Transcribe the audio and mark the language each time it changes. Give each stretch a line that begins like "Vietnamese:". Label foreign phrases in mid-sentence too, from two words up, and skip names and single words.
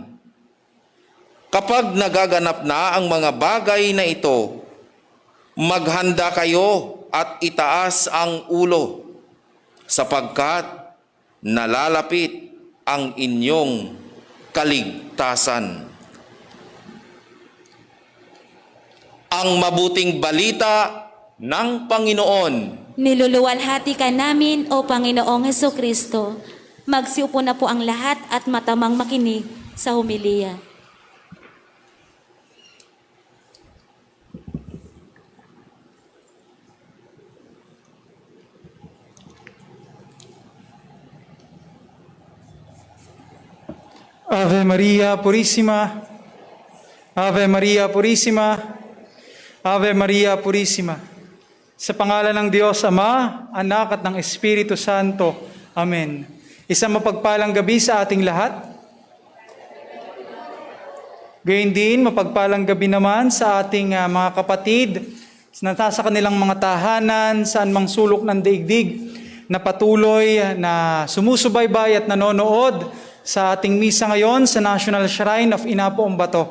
Filipino: Kapag nagaganap na ang mga bagay na ito, maghanda kayo at itaas ang ulo, sapagkat nalalapit ang inyong kaligtasan. Ang mabuting balita ng Panginoon. Niluluwalhati ka namin, O Panginoong Hesukristo. Magsiupo na po ang lahat at matamang makinig sa homilya.
Latin: Ave Maria Purissima, Ave Maria Purissima, Ave Maria Purissima.
Filipino: Sa pangalan ng Diyos Ama, Anak at ng Espiritu Santo. Amen. Isang mapagpalang gabi sa ating lahat. Gayun din, mapagpalang gabi naman sa ating mga kapatid na nasa kanilang mga tahanan, saan mang sulok ng daigdig, na patuloy na sumusubaybay at nanonood sa ating misa ngayon sa National Shrine of Inapo Ambato.